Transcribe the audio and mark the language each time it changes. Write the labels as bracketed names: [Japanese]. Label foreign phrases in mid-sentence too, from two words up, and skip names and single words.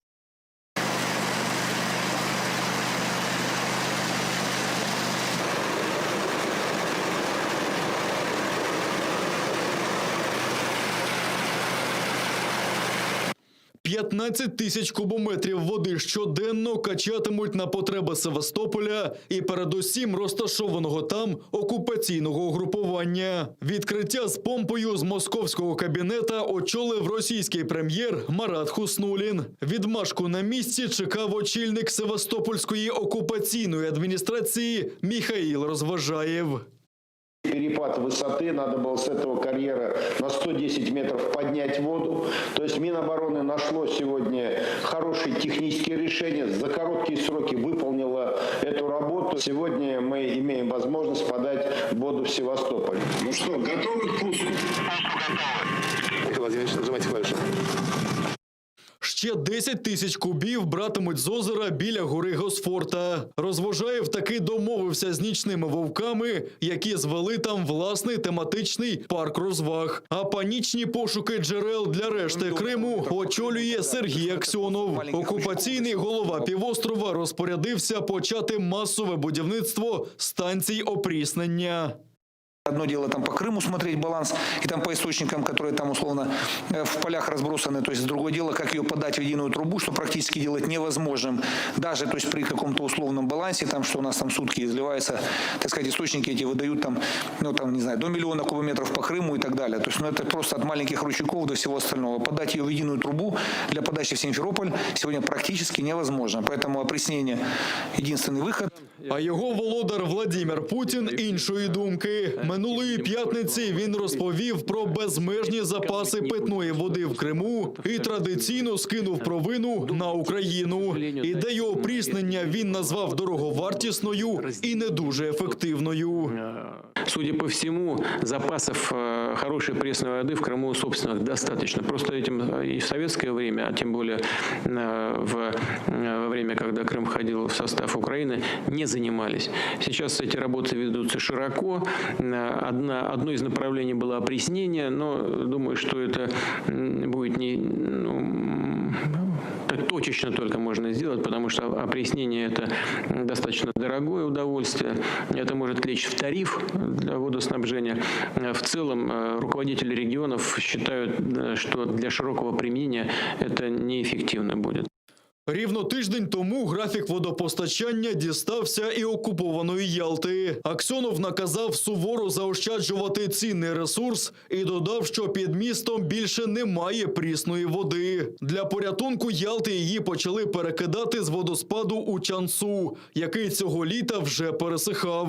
[Ukrainian] – 15 тисяч кубометрів води щоденно качатимуть на потреби Севастополя і передусім розташованого там окупаційного угрупування. Відкриття з помпою з московського кабінета очолив російський прем'єр Марат Хуснуллін. Відмашку на місці чекав очільник Севастопольської окупаційної адміністрації Міхаїл Розважаєв. [Russian] Перепад высоты, надо было с этого карьера на 110 метров поднять воду. То есть Минобороны нашло сегодня хорошие технические решения, за короткие сроки выполнило эту работу. Сегодня мы имеем возможность подать воду в Севастополь. Ну что, готовы к пуску? Михаил Владимирович, нажимайте клавишу. [Ukrainian] Ще 10 тисяч кубів братимуть з озера біля гори Госфорта. Розважаєв таки домовився з нічними вовками, які звели там власний тематичний парк розваг. А панічні пошуки джерел для решти Криму очолює Сергій Аксьонов. Окупаційний голова півострова розпорядився почати масове будівництво станцій опріснення. [Russian] Одно дело там по Крыму смотреть баланс и там по источникам, которые там условно в полях разбросаны. То есть другое дело, как ее подать в единую трубу, что практически делать невозможным. Даже то есть при каком-то условном балансе, там, что у нас там сутки изливается, так сказать, источники эти выдают там, ну там, не знаю, до миллиона кубометров по Крыму и так далее. То есть, ну это просто от маленьких ручейков до всего остального. Подать ее в единую трубу для подачи в Симферополь сегодня практически невозможно. Поэтому опреснение – единственный выход. [Ukrainian] А його володар Владимир Путін іншої думки. Минулої п'ятниці він розповів про безмежні запаси питної води в Криму і традиційно скинув провину на Україну. Ідею опріснення він назвав дороговартісною і не дуже ефективною. [Russian] Судя по всему, запасов хорошей пресной воды в Крыму, собственно, достаточно. Просто этим и в советское время, а тем более во время, когда Крым входил в состав Украины, не занимались. Сейчас эти работы ведутся широко. Одно из направлений было опреснение, но думаю, что это будет не... так точечно только можно сделать, потому что опреснение – это достаточно дорогое удовольствие. Это может лечь в тариф для водоснабжения. В целом, руководители регионов считают, что для широкого применения это неэффективно будет. [Ukrainian] Рівно тиждень тому графік водопостачання дістався і окупованої Ялти. Аксьонов наказав суворо заощаджувати цінний ресурс і додав, що під містом більше немає прісної води. Для порятунку Ялти її почали перекидати з водоспаду у Чансу, який цього літа вже пересихав.